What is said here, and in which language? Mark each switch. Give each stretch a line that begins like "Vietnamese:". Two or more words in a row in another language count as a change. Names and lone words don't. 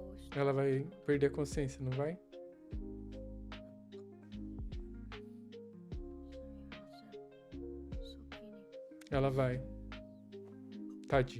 Portuguese: Ela vai perder a consciência, não vai?
Japanese: すみません先に
Portuguese: Ela vai. Tadinha.